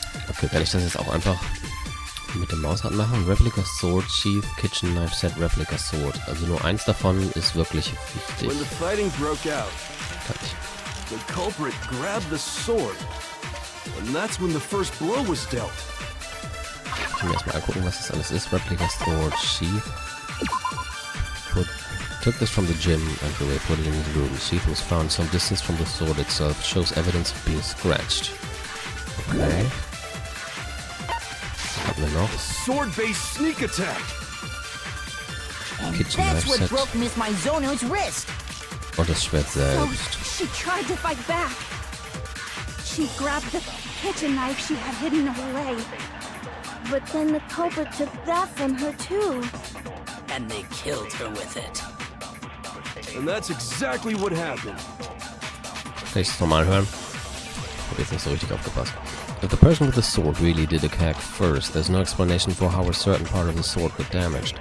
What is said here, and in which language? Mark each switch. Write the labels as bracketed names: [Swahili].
[German] Okay, kann ich das jetzt auch einfach mit der Maus machen? [English] Replica Sword, Sheath, Kitchen Knife Set, Replica Sword. [German] Also nur eins davon ist wirklich wichtig. [English] When the fighting broke out, the culprit grabbed the sword, and that's when the first blow was dealt. [German] Ich will erstmal gucken, was das alles ist. [English] Replica Sword, Sheath. Took this from the gym and really put it in his room. Sheath was found some distance from the sword itself. Shows evidence of being scratched. [German] Okay. Was haben wir noch? [English] Sword-based sneak attack. And Kitchen that's knife what set. broke Miss Mizono's wrist. [German] Und das Schwert selbst. [English] She tried to fight back. She grabbed the kitchen knife she had hidden away. But then the culprit took that from her too. And they killed her with it. And that's exactly what happened. [German] Kann ich es nochmal hören? Ich hab jetzt nicht so richtig aufgepasst. [English] If the person with the sword really did attack first, there's no explanation for how a certain part of the sword got damaged.